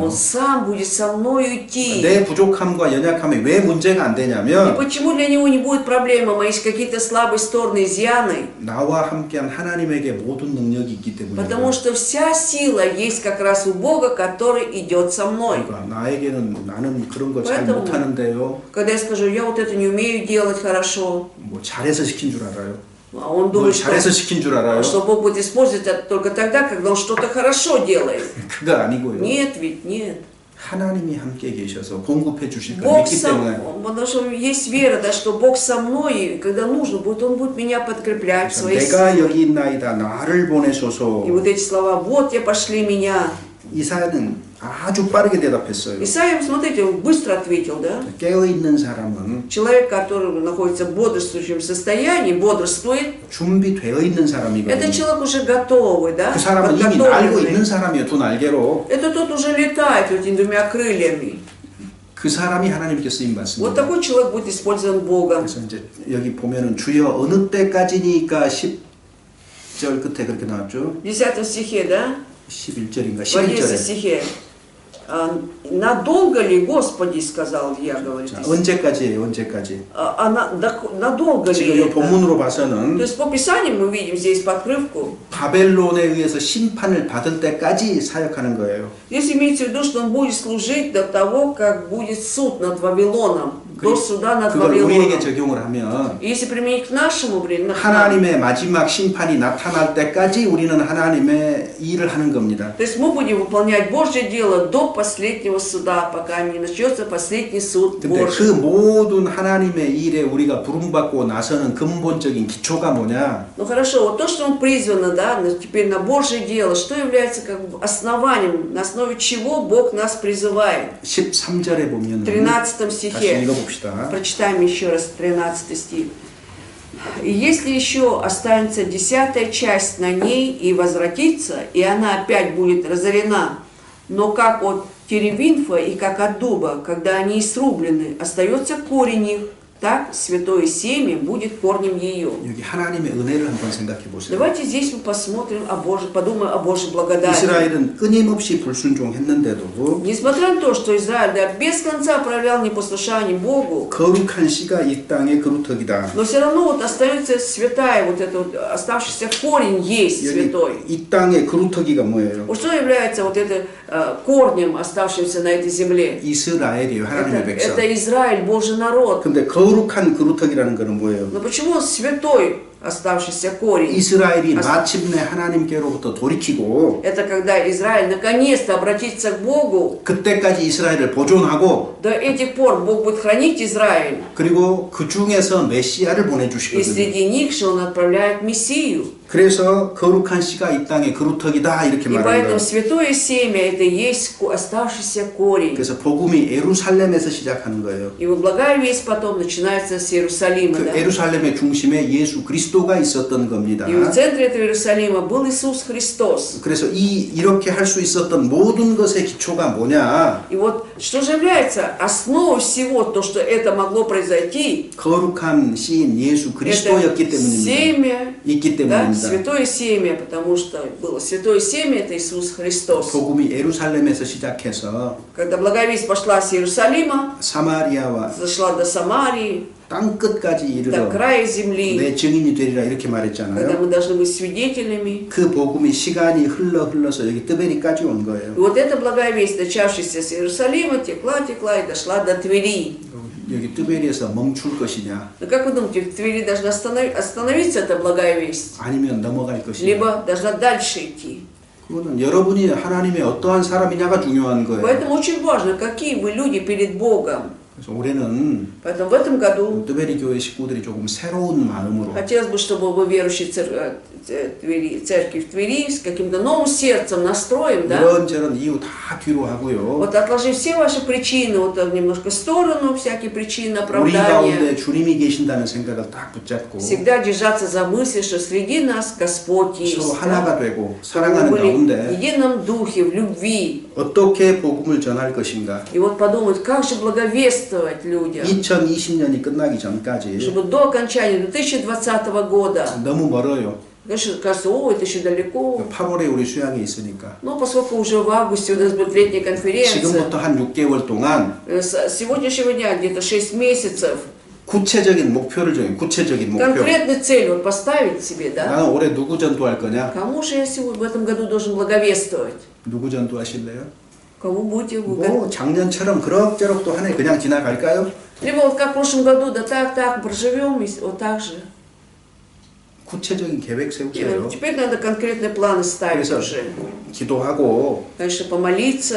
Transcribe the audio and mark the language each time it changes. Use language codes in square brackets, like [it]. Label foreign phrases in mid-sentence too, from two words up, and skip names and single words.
[ru] Он сам будет со мной идти. [ko] 내 부족함과 연약함이 왜 문제가 안 [ru] И [ko] 되냐면 [ru] почему для него не будет проблемы, мои какие-то слабые стороны, изъяны? [ko] 나와 함께한 하나님에게 모든 능력이 있기 때문에 [ru] Потому что вся сила есть как раз у Бога, который идет со мной. [ko] 그러니까 나는 그런 거 잘 [ru] поэтому [ko] 못하는데요. [ru] Когда я скажу, я вот это не умею делать хорошо, [ko] 뭐 잘해서 시킨 줄 알아요. [ru] а он [ko] 뭘 [ru] думает, что, [ko] 잘해서 시킨 줄 알아요. [ru] что Бог будет использовать это только тогда, когда он что-то хорошо делает. [ko] 그거 아니고요. [ru] Нет ведь, нет. [ko] 하나님이 함께 계셔서 공급해 주실 걸 [ru] Бог [ko] 믿기 [ru] сам, [ko] 때문에 [ru] потому что есть вера, да, что Бог со мной, и когда нужно будет, Он будет меня подкреплять в своей [ko] 내가 [ru] силе. [ko] 여기 있나이다 나를 보내소서. [ru] И вот эти слова, вот я пошли меня. [ko] 이사야는 아주 빠르게 대답했어요. [ru] Исаия, смотрите, он быстро ответил, да? [ko] 깨어있는 사람은 [ru] Человек, который находится в бодрствующем состоянии, бодрствует, [ko] 준비되어 있는 [ru] это [ko] 사람이거든요. [ru] человек уже готовый, да? [ko] 그 사람은 이미 날고 있는 [ru] Подготовленный. [ko] 사람이에요. 두 날개로. [ru] Это тот уже летает этими двумя крыльями. [ko] 그 사람이 하나님께 쓰임 [ru] Вот [ko] 받습니다. [ru] такой человек будет использован Богом. [ko] 그래서 이제 여기 보면은 주여 어느 때까지니까 10절 끝에 그렇게 나왔죠. [ru] В 10 стихе, да? [ko] 11절인가 [ru] В 11 [ko] 11절에. [ru] стихе. Надолго ли, Господи, сказал я, говорит. [ko] 자, 언제까지예요? 언제까지? [ru] Надолго [ko] 지금 [ru] ли [ko] 이 [ru] это? [ko] 본문으로 [ru] То [ko] 봐서는 [ru] есть по Писанию мы видим здесь подкрывку. [ko] 바벨론에 의해서 심판을 받을 때까지 사역하는 거예요. [ru] Здесь имеется в виду, что он будет служить до того, как будет суд над Вавилоном. До суда над [ko] 그걸 우리에게 [ru] Вавилоном. [ko] 적용을 하면 [ru] Если применить к нашему времени, [ko] 하나님의 마지막 심판이 나타날 때까지 우리는 하나님의 일을 하는 겁니다. [ru] то есть мы будем выполнять Божье дело до последнего суда, пока не начнется последний суд [ko] 근데 그 [ru] Божий. [ko] 모든 하나님의 일에 우리가 부름받고 나서는 근본적인 기초가 뭐냐? [ru] Ну хорошо, вот то, что мы призваны, да, теперь на Божье дело, что является как бы основанием, на основе чего Бог нас призывает? [ko] 13절에 보면 [ru] В 13 [ko] 다시 [ru] стихе. [ko] 읽어봅시다. [ru] Прочитаем еще раз 13 стих. «И если еще останется 10-я часть на ней и возвратится, и она опять будет разорена, но как от теребинфа и как от дуба, когда они срублены, остается корень их, так святое семя будет корнем ее». [ko] 여기 하나님의 은혜를 한번 생각해 보세요. [ru] Давайте здесь мы посмотрим о Божьей, подумаем о Божьей благодати. [ko] 이스라엘은 끊임없이 불순종했는데도 [ru] Несмотря на то, что Израиль без конца проявлял непослушание Богу, [ko] 거룩한 씨가 이 땅의 그루터기다. [ru] но все равно вот остается святая, вот этот вот оставшийся корень есть [ko] 여기 [ru] святой. [ko] 이 땅의 그루터기가 뭐예요? [ru] Вот что является вот это корнем, оставшимся на этой земле? [ko] 이스라엘이에요. 하나님의 백성. [ru] Это Израиль, Божий народ. [ko] 근데 거룩한 그루터기라는 것은 뭐예요? [ru] Но почему он святой, оставшийся корень? [ko] 이스라엘이 마침내 하나님께로부터 돌이키고 [ru] Это когда Израиль наконец-то обратится к Богу. [ko] 그때까지 이스라엘을 보존하고 [ru] До этих пор Бог будет хранить Израиль. [ko] 그리고 그 중에서 메시아를 [ru] И [ko] 보내주시거든요. [ru] среди них же он отправляет Мессию. [ko] 그래서 거룩한 씨가 이 땅의 그루터기다 이렇게 [ru] И [ko] 말하는 [ru] поэтому [ko] 거예요. [ru] святое семя это и есть оставшийся корень. [ko] 그래서 복음이 예루살렘에서 시작하는 거예요. [ru] И вот благая весть потом начинается с Иерусалима. [ko] 그 [ru] Да? [ko] 예루살렘의 중심에 예수 그리스도가 있었던 겁니다. [ru] И в центре этого Иерусалима был Иисус Христос. [ko] 그래서 이렇게 할 수 있었던 모든 것의 기초가 뭐냐? [ru] И вот что же является основой всего, то, что это могло произойти, [ko] 거룩한 씨인 예수 [ru] это [ko] 그리스도였기 때문입니다. [ru] семя, [ko] 있기 [ru] да, [ko] 때문입니다. [ru] святое семя, потому что было святое семя, это Иисус Христос. [ko] 복음이 예루살렘에서 시작해서 [ru] Когда благая весть пошла с Иерусалима, [ko] 사마리아와 [ru] зашла до Самарии, [ko] 땅 끝까지 [ru] до [ko] 이르러 [ru] края земли, [ko] 내 증인이 되리라 이렇게 [ru] когда [ko] 말했잖아요. [ru] мы должны быть свидетелями. [ko] 그 복음이 시간이 흘러서 여기 뜨베리까지 온 거예요. [ru] И вот эта благая весть, начавшаяся с Иерусалима, текла и дошла до Твери. [ko] 여기 뜨베리에서 멈출 것이냐? [ru] Но как вы думаете, в Твери должна остановиться эта благая весть? [ko] 아니면 넘어갈 것이냐? [ru] Либо должна дальше идти? [ko] 그거는 여러분이 하나님의 어떠한 사람이냐가 중요한 거예요. [ru] Поэтому очень важно, какие вы люди перед Богом. [ko] 그래서 올해는 [ru] Поэтому в этом году [ko] 뜨베리 교회 식구들이 조금 새로운 마음으로 [ru] хотелось бы, чтобы вы верующие церкви в Твери с каким-то новым сердцем, настроем, да? [ko] 이런저런 이유 다 뒤로 하고요. [ru] Вот отложив все ваши причины, вот немножко в сторону, всякие причины, [ko] 우리 [ru] оправдания. [ko] 가운데 주님이 계신다는 생각을 딱 붙잡고 [ru] Всегда держаться за мысль, что среди нас Господь есть. [ko] 서로 [ru] да? [ko] 하나가 되고 [ru] Мы [ko] 사랑하는 [ru] были в [ko] 가운데 [ru] едином духе, в любви. [ko] 어떻게 복음을 전할 것인가? [ru] И вот подумать, как же благовествовать людям, [ko] 2020년이 끝나기 전까지 [ru] чтобы до окончания 2020 года, [ko] 너무 멀어요. [ru] конечно, кажется, о, это еще далеко, [ko] 8월에 우리 수양이 있으니까 [ru] но поскольку уже в августе у нас будет летняя конференция, [ko] 지금부터 한 6개월 동안 [ru] с сегодняшнего дня где-то 6 месяцев, [ko] 구체적인 목표를 정해. 구체적인 목표. [ru] конкретную цель вот поставить себе, да? [ko] 나는 올해 누구 전도할 거냐? [ru] Кому же я сегодня в этом году должен благовествовать? [ko] 누구 전도하실래요? [ru] Кому будете вы? [ko] 뭐 작년처럼 그럭저럭 또 한 해 그냥 지나갈까요? [ru] Либо вот как в прошлом году, да так, проживем, и вот так же. [ko] 구체적인 계획 [ru] И [ko] 세우세요. [ru] вот теперь надо конкретные планы ставить [ko] 그래서 [ru] уже. [ko] 기도하고 [ru] Конечно, помолиться,